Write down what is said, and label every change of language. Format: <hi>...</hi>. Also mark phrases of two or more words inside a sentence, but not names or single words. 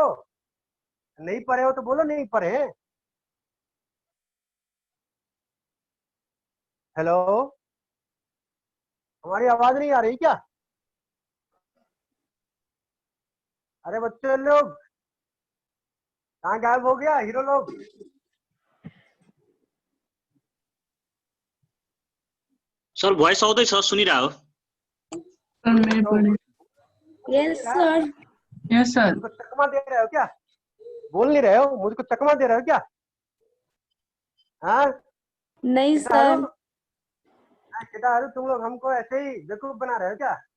<hi>नहीं पढ़े हो तो बोलो नहीं पढ़े। हेलो, हमारी आवाज नहीं आ रही क्या? अरे बच्चे लोग कहाँ गायब हो गया, हीरो लोग?</hi> <ne>सर भोइस आउँदैछ सुनिरहेको।</ne> <hi>सर मैं पढ़े।</hi> <en>Yes, sir. yes sir.</en> <hi>मुझको चकमा दे रहे हो क्या? बोल नहीं रहे हो, मुझको चकमा दे रहे हो क्या? हाँ नहीं कितना है सर. रो? केटाहरू तुम लोग हमको ऐसे ही बेवकूफ बना रहे हो क्या?</hi>